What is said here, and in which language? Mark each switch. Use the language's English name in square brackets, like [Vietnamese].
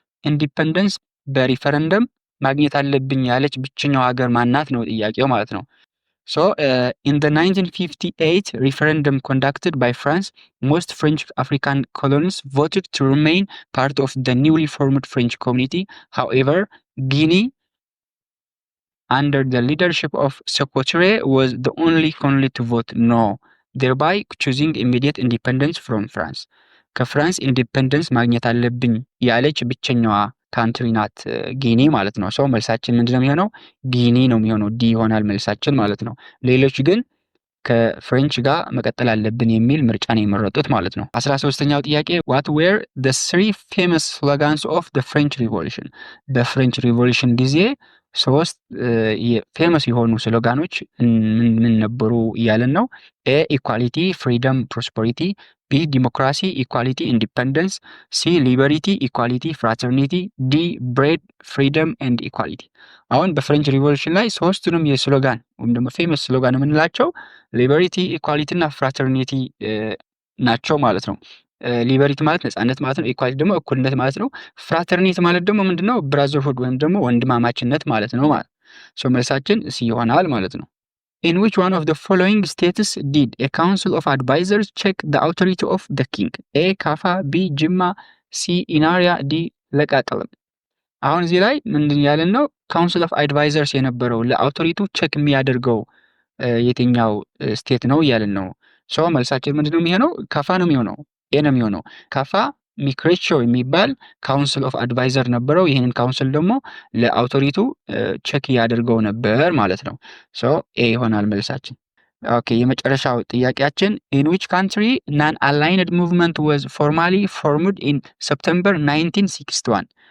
[Amharic] ኢንዲፐንደንስ በሪፈረንደም ማግኘት አለብኝ ያለች ብቸኛው ሀገር ማናት ነው ጥያቄው ማለት ነው። [English] So in the 1958 referendum conducted by France, most French African colonies voted to remain part of the newly formed French community. However, Guinea, under the leadership of Sékou Touré, was the only colony to vote no, thereby choosing immediate independence from France. [Amharic] ከፍራንስ ኢንዲፔንደንስ ማግኘት አለብኝ ያለች ብቸኛዋ ካንትሪ ናት ጊኒ ማለት ነው። ሰው መልሳችን ምንድነው የሚሆነው? ጊኒ ነው የሚሆነው። ዲ ይሆናል መልሳችን ማለት ነው። ሌሎች ግን ከፍሬንች ጋር መቀጠል አለብን የሚል ምርጫ ነው የመረጡት ማለት ነው። 13ኛው ጥያቄ [English] what were the three famous slogans of the French Revolution? [Amharic] በፍሬንች ሪቮሉሽን ጊዜ ሶስት ፌመስ የሆኑ ስሎጋኖች ምን ነበሩ እያለን ነው። ኤ ኢኳሊቲ፣ ፍሪደም፣ ፕሮስፐሪቲ፣ ቢ ዲሞክራሲ፣ ኢኳሊቲ፣ ኢንዲፐንደንስ፣ ሲ ሊበሪቲ፣ ኢኳሊቲ፣ ፍራተርኒቲ፣ ዲ ብሬድ፣ ፍሪደም ኤንድ ኢኳሊቲ። አሁን በፍሬንች ሪቮሉሽን ላይ ሶስቱንም የስሎጋን ወይም ደግሞ ፌመስ ስሎጋን የምንላቸው ሊበሪቲ፣ ኢኳሊቲ እና ፍራተርኒቲ ናቸው ማለት ነው። ሊበሪቲ ማለት ነጻነት ማለት ነው። ኢኳሊቲ ደግሞ እኩልነት ማለት ነው። ፍራተርኒቲ ማለት ደግሞ ምንድነው? ብራዘርሁድ ወይም ደግሞ ወንድማማችነት ማለት ነው ማለት ሶ መልሳችን ሲ ይሆናል ማለት ነው። [English] In which one of the following states did a council of advisors check the authority of the king? [Amharic] A ካፋ፣ ቢ ጅማ፣ ሲ ኢናሪያ፣ ዲ ለቃቀለም። አሁን እዚህ ላይ ምንድን ያለን ነው? ካውንስል ኦፍ አድቫይዘርስ የነበረው ለአውቶሪቱ ቼክ የሚያደርገው የትኛው ስቴት ነው እያለን ነው። ሶ መልሳችን ምንድነው የሚሆነው? ካፋ ነው የሚሆነው። ኤ ነው የሚሆነው። ካፋ ሚክሬቾ የሚባል ካውንስል ኦፍ አድቫይዘር ነበረው። ይህንን ካውንስል ደግሞ ለአውቶሪቱ ቼክ ያደርገው ነበር ማለት ነው። ሶ ኤ ይሆናል መልሳችን። ኦኬ የመጨረሻው ጥያቄያችን [English] in which country non-aligned movement was formally formed in September 1961?